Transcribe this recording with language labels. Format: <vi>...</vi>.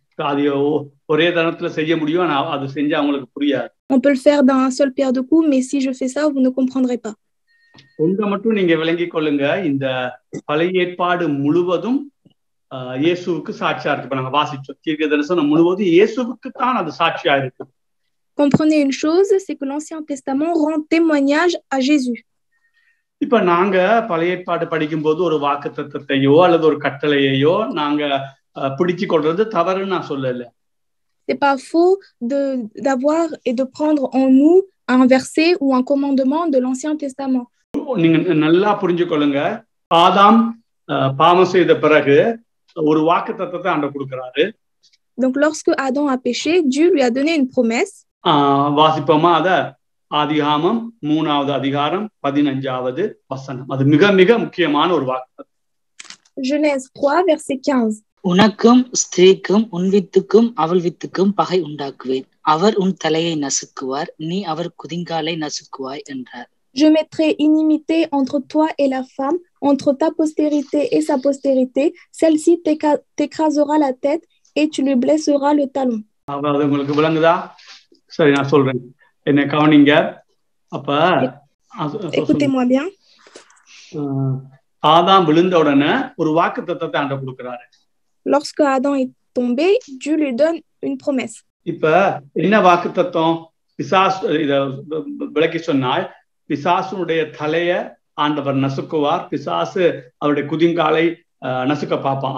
<ta>அது ஒரே தரத்துல செய்ய முடியும், ஆனா அது செஞ்சா உங்களுக்கு புரியாது.</ta> <fr>On peut le faire d'un seul pierre deux coups, mais si je fais ça, vous ne comprendrez pas.</fr> <ta>ஒன்றை மட்டும் நீங்க விளங்கிக் கொள்ளுங்க, இந்த பழைய ஏற்பாடு முழுவதும் இயேசுவுக்கு சாட்சியா இருக்கு. இப்ப நாங்க வாசிச்சோம், தீர்க்க தரிசனம் முழுவதும் இயேசுவுக்கு தான் அது சாட்சியா இருக்கு.</ta> <fr>Comprenez une chose, c'est que l'Ancien Testament rend témoignage à Jésus.</fr> <ta>இப்ப நாங்க பழைய ஏற்பாடு படிக்கும் போது ஒரு வாக்குத்தத்தத்தையோ அல்லது ஒரு கட்டளையையோ நாங்க பிடிச்சு கொள்றது தவறுன்னு நான் சொல்லல.</ta> <fr>C'est pas faux d'avoir et de prendre en nous un verset ou un commandement de l'Ancien Testament.</fr> <ta>நீங்க நல்லா புரிஞ்சுக்கொள்ளுங்க. ஆதாம் பாவம் செய்த பிறகு ஒரு வாக்குத்தத்தத்தை ஆண்டவர் கொடுக்கிறாரு.</ta> <fr>Donc, lorsque Adam a péché, Dieu lui a donné une promesse.</fr> <ta>வாசிப்போமா அத? ஆதியாகமம் 3வது அதிகாரம் 15வது வசனம். அது மிக மிக முக்கியமான ஒரு வாக்குத்தத்தம்.</ta> <fr>Genèse 3, verset 15.</fr> <ta>உனக்கும் ஸ்திரீக்கும் உன் வித்துக்கும் அவள் வித்துக்கும் பகை உண்டாக்குவேன். அவர் உன் தலையை நசுக்குவார், நீ அவர் குதிங்காலை நசுக்குவாய் என்றார்.</ta> <fr>Je mettrai inimité entre toi et la femme, entre ta postérité et sa postérité. Celle-ci t'écrasera la tête et tu lui blesseras le talon.</fr> <ta>அதாவது உங்களுக்கு விளங்குதா? சரி, நான் சொல்றேன், என்ன கவனிங்க. அப்ப</ta> <fr>écoutez-moi bien.</fr> <ta>ஆதாம் விழுந்த உடனே ஒரு வாக்குத்தத்தத்தை ஆண்டவர் கொடுக்கிறாரு.</ta> <fr>Lorsque Adam est tombé, Dieu lui donne une promesse.</fr> <ta>இப்ப என்ன வாக்குத்தத்தம்? பிசாசு இத விளக்கி சொன்னால், பிசாசுடைய தலைய ஆண்டவர் நசுக்குவார், பிசாசு அவருடைய குதிங்காலை நசுக்க பார்ப்பான்.</ta>